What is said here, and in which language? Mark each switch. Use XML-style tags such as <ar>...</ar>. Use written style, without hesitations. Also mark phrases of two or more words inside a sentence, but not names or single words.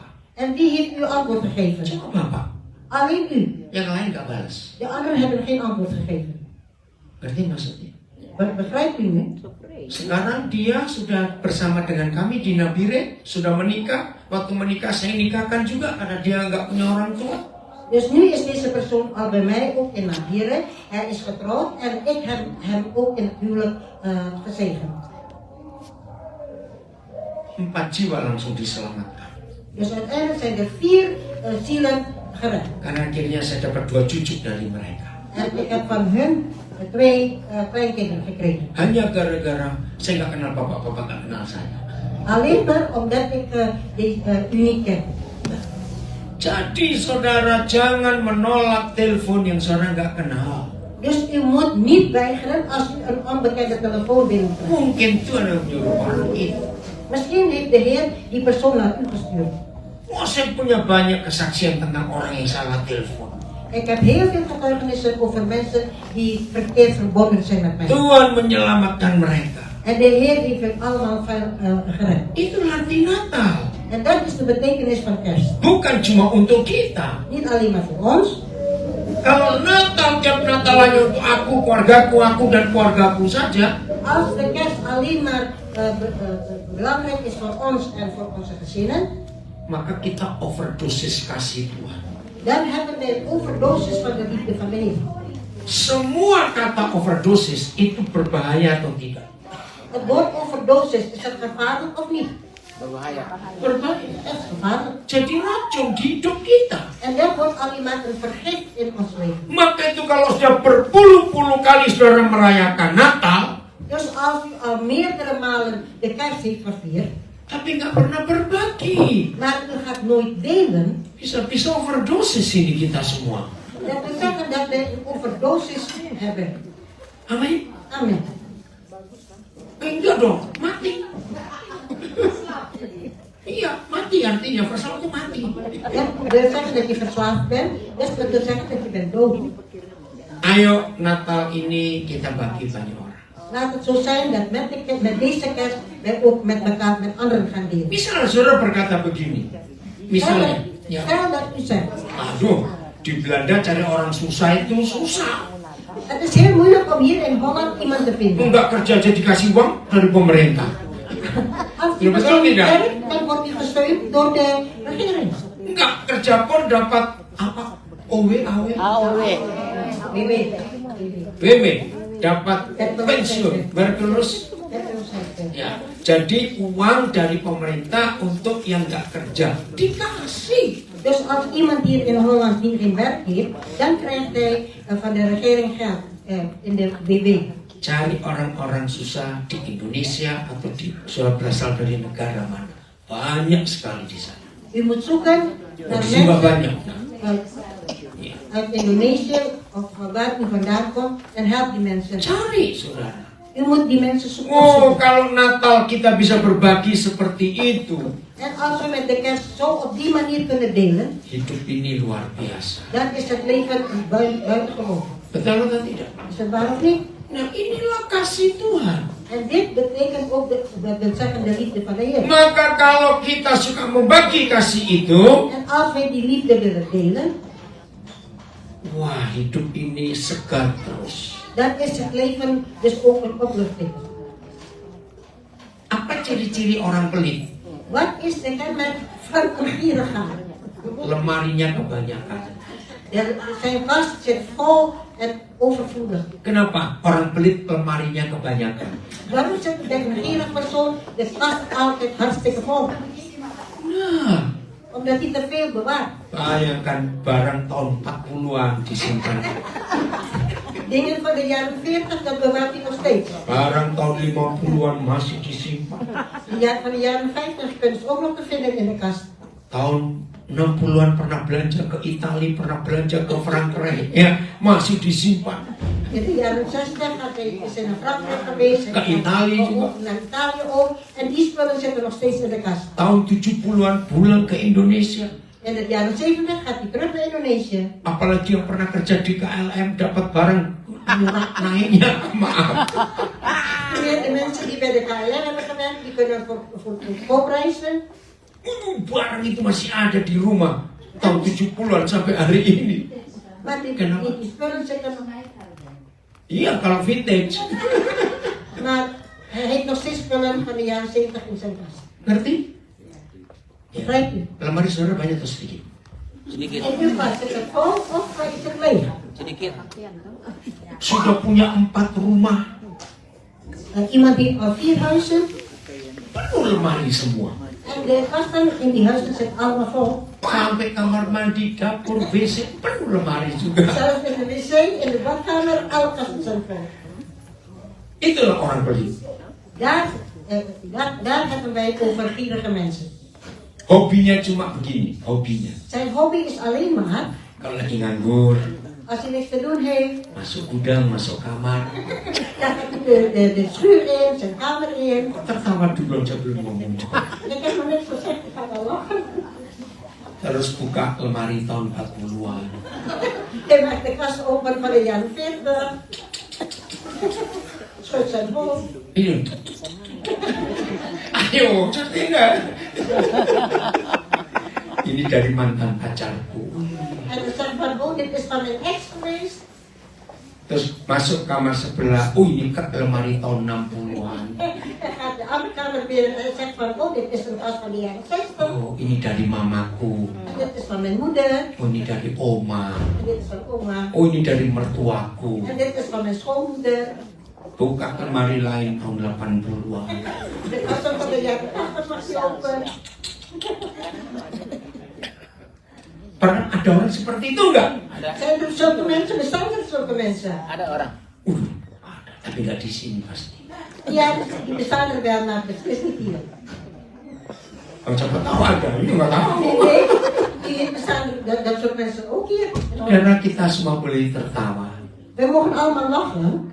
<nl>En wie heeft u antwoord gegeven?</nl> <id>Cuma Bapak.</id> <nl>Alleen u.</nl> <id>Yang lain nggak balas.</id> <nl>De anderen hebben geen antwoord gegeven.</nl> <id>Ngerti maksudnya?</id> <nl>Begrijpt u nu?</nl> <id>Sekarang dia sudah bersama dengan kami di Nabire, sudah menikah. Waktu menikah saya nikahkan juga karena dia nggak punya orang tua.</id> <nl>Dus nu is deze persoon al bij mij ook in Madeira. Hij is getrouwd en ik heb hem ook in het huwelijk gezegend.</nl> <id>4 jiwa langsung diselamatkan.</id> <nl>Dus uiteindelijk zijn er 4 zielen gered.</nl> <id>Karena akhirnya saya dapat 2 cucu dari mereka.</id> <nl>En ik heb van hun 2 kleinkinderen gekregen.</nl> <id>Hanya gara-gara saya nggak kenal bapak-bapak, nggak kenal saya.</id> <nl>Alleen maar omdat ik u niet ken.</nl> <id>Jadi saudara jangan menolak telepon yang saudara nggak kenal.</id> <nl>Dus u moet niet weigeren als u een onbekende telefoon binnenkomt.</nl> <id>Mungkin Tuhan yang menyuruh orang itu.</id> <nl>Misschien heeft de Heer die persoon naar u gestuurd.</nl> <id>Oh, saya punya banyak kesaksian tentang orang yang salah telepon.</id> <nl>Ik heb heel veel getuigenissen over mensen die verkeerd verbonden zijn met mij.</nl> <id>Tuhan menyelamatkan mereka.</id> <nl>En de Heer heeft het allemaal gered.</nl> <id>Itulah arti Natal.</id> <nl>En dat is de betekenis van kerst.</nl> <id>Bukan cuma untuk kita.</id> <nl>Niet alleen maar voor ons.</nl> <id>Kalau Natal tiap Natal hanya untuk aku, keluargaku, dan keluargaku saja.</id> <nl>Als de kerst alleen maar belangrijk is voor ons en voor onze gezinnen,</nl> <id>Maka kita overdosis kasih Tuhan.</id> <nl>dan hebben wij een overdosis van de liefde van de Heer.</nl> <id>Semua kata overdosis itu berbahaya atau tidak?</id> <nl>Het woord overdosis, is dat gevaarlijk of niet?</nl> <id>Berbahaya. Berbahaya.</id> <nl>Het is gevaarlijk.</nl> <id>Jadi racun di hidup kita.</id> <nl>En dat wordt alleen maar een vergif in ons leven.</nl> <id>Maka itu kalau sudah berpuluh-puluh kali saudara merayakan Natal,</id> <nl>Dus als u al meerdere malen de kerst heeft gevierd,</nl> <id>tapi nggak pernah berbagi,</id> <nl>maar u gaat nooit delen,</nl> <id>bisa overdosis ini kita semua.</id> <nl>dat wil zeggen dat wij een overdosis hebben.</nl> <id>Amin.</id> <nl>Amen.</nl> <id>Enggak dong, mati. Iya, mati artinya verslaafd itu mati.</id> <nl>Dat wil zeggen dat je verslaafd bent, dus dat wil zeggen dat je bent dood.</nl> <id>Ayo Natal ini kita bagi banyak orang.</id> <nl>Laat het zo zijn dat met deze kerst wij ook met elkaar, met anderen gaan delen.</nl> <id>Misalnya saudara berkata begini, misalnya, ya,</id> <nl>Stel dat u zegt,</nl> <id>aduh, di Belanda cari orang susah itu susah.</id> <nl>het is heel moeilijk om hier in Holland iemand te vinden.</nl> <id>Enggak kerja aja dikasih uang dari pemerintah.</id> <nl>Als Ja, u</nl> <id>betul</id> <nl>persoon</nl> <id>tidak?</id> <nl>werkt, dan wordt u gesteund door de regering.</nl> <id>Enggak kerja pun dapat apa?</id> <nl>OW, AW, WW.</nl> <id>WW, dapat pensiun, berkelus.</id> <nl>Dat wil zeggen.</nl> <id>Ya, jadi uang dari pemerintah untuk yang nggak kerja dikasih.</id> <nl>Dus als iemand hier in Holland die geen werk heeft, dan krijgt hij van de regering geld in de WW.</nl> <id>Cari orang-orang susah di Indonesia atau di sudah berasal dari negara mana, banyak sekali di sana.</id> <nl>U moet zoeken naar</nl> <id>Di Jawa</id> <nl>mensen</nl> <id>banyak.</id> <nl>uit Indonesië of waar u vandaan komt en help die mensen.</nl> <id>Cari, saudara.</id> <nl>U moet die mensen zoeken.</nl> <id>Oh, kalau Natal kita bisa berbagi seperti itu,</id> <nl>En als we met de kerst zo op die manier kunnen delen,</nl> <id>hidup ini luar biasa.</id> <nl>dan is het leven buitengewoon.</nl> <id>Betul atau tidak?</id> <nl>Is het waar of niet?</nl> <id>Nah, inilah kasih Tuhan.</id> <nl>En dit betekent ook, dat wil zeggen, de liefde van de Heer.</nl> <id>Maka kalau kita suka membagi kasih itu,</id> <nl>En als wij die liefde willen delen,</nl> <id>wah, hidup ini segar terus.</id> <nl>dan is het leven dus ook een opluchting.</nl> <id>Apa ciri-ciri orang pelit?</id> <nl>Wat is de kenmerk van een gierigaar?</nl> <id>Lemarinya kebanyakan.</id> <nl>Zijn kast zit vol en overvloedig.</nl> <id>Kenapa? Orang pelit lemarinya kebanyakan.</id> <nl>Waarom zit bij een gierig persoon de kast altijd hartstikke vol?</nl> <id>Nah,</id> <nl>Omdat hij te veel bewaart.</nl> <id>bayangkan barang tahun 40-an disimpan.</id> <nl>Dingen van de jaren 40, dat bewaart hij nog steeds.</nl> <id>Barang tahun 50-an masih disimpan.</id> <nl>Van de jaren 50 kunnen ze ook nog te vinden in de kast.</nl> <id>Tahun 60-an pernah belanja ke Italia, pernah belanja ke Frankrijk, ya masih disimpan.</id> <nl>In de jaren 60 is hij naar Frankrijk geweest.</nl> <id>Ke Italië juga.</id> <nl>Naar Italië ook. En die spullen zitten nog steeds in de kast.</nl> <id>Tahun 70-an pulang ke Indonesia.</id> <nl>In de jaren 70 gaat hij terug naar Indonesië.</nl> <id>Apalagi yang pernah kerja di KLM dapat barang murah naiknya, maaf.</id> <nl>De mensen die bij de KLM hebben gewerkt, die kunnen voor goedkoop reizen.</nl> <id>Barang itu masih ada di rumah tahun 70-an sampai hari ini.</id> <nl>Maar die spullen zitten nog.</nl> <id>Iya, kalau vintage.</id> <nl>Maar hij heeft nog steeds spullen van de jaren 70 in zijn kast.</nl> <id>Ngerti?</id> <nl>Begrijpt u?</nl> <id>Lemari saudara banyak atau sedikit? Sedikit.</id> <nl>En u was het vol of was het leeg?</nl> <id>Sedikit. Sudah punya 4 rumah,</id> <nl>Iemand heeft al 4 huizen</nl> <id>penuh lemari semua.</id> <nl>en de gasten in die huizen zitten allemaal vol.</nl> <id>Sampai kamar mandi, dapur, WC, penuh lemari juga.</id> <nl>Zelfs in de wc, in de badkamer, alle kasten zijn vol.</nl> <id>Itulah orang pelit.</id> <nl>Daar hebben wij over gierige mensen.</nl> <id>Hobinya cuma begini, hobinya.</id> <nl>Zijn hobby is alleen maar,</nl> <id>Kalau lagi nganggur,</id> <nl>als hij niks te doen heeft,</nl> <id>masuk gudang, masuk kamar.</id> <nl>dan gaat hij de schuur in, zijn kamer in.</nl> <id>Tertawa dulu aja belum ngomong.</id> <nl>Ik heb nog niks gezegd, ik ga wel lachen.</nl> <id>Terus buka lemari tahun 40-an.</id> <nl>Hij maakt de kast open van de jaren 40. Schudt zijn hoofd.</nl> <id>Iya. Ayo, enggak. Ini dari mantan pacarku.</id> <nl>En dan zegt van, oh, dit is van mijn ex geweest.</nl> <id>Terus masuk kamar sebelah, ini ke lemari tahun 60-an.</id> <nl>Hij gaat de andere kamer binnen en zegt van, oh, dit is een kast van de jaren 60.</nl> <id>Oh, ini dari mamaku.</id> <nl>Dit is van mijn moeder.</nl> <id>Oh, ini dari oma.</id> <nl>En dit is van oma.</nl> <id>Oh, ini dari mertuaku.</id> <nl>En dit is van mijn schoonmoeder.</nl> <id>Buka lemari lain tahun 80-an.</id> <nl>De kast van de jaren 80 was die open.</nl> <id>Pernah ada orang seperti itu enggak? Ada.</id> <nl>Zijn er zulke mensen? Bestaan er zulke mensen?</nl> <id>Ada orang. Ada, tapi nggak di sini pasti.</id> <nl>Ja, die bestaan er wel, maar het is niet hier.</nl> <id>Kalau siapa tahu ada, ini nggak tahu.</id> <nl>Nee, die bestaan er, dat soort mensen ook hier.</nl> <id>Karena kita semua boleh tertawa,</id> <nl>We mogen allemaal lachen,</nl>